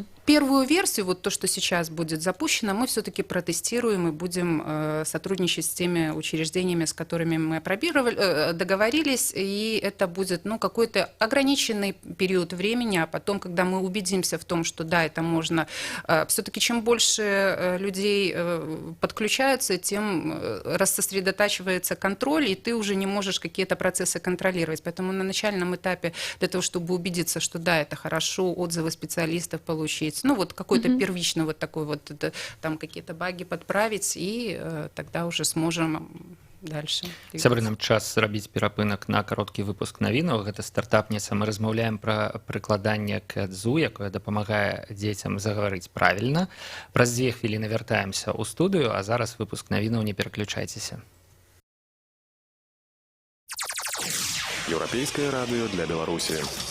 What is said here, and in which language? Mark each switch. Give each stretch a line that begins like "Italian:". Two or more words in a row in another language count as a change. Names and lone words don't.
Russian: Первую версию, вот то, что сейчас будет запущено, мы все-таки протестируем и будем сотрудничать с теми учреждениями, с которыми мы договорились, и это будет какой-то ограниченный период времени, а потом, когда мы убедимся в том, что да, это можно, все-таки чем больше людей подключаются, тем рассосредотачивается контроль, и ты уже не можешь какие-то процессы контролировать. Поэтому на начальном этапе для того, чтобы убедиться, что да, это хорошо, отзывы специалистов получить, вот какой-то первичный вот такой вот, там какие-то баги подправить, и тогда уже сможем дальше.
Belarusian: Сябры, нам час зрабіць перапынак на кароткі выпуск навінаў. Гэта стартапніца. Мы размаўляем пра прыкладанне Кэдзу, якое дапамагае дзецям загаварыць правільна. Праз 2 хвіліны вяртаемся ў студыю, а зараз выпуск навінаў, не пераключайцеся. Еўрапейскае радыё для Беларусі.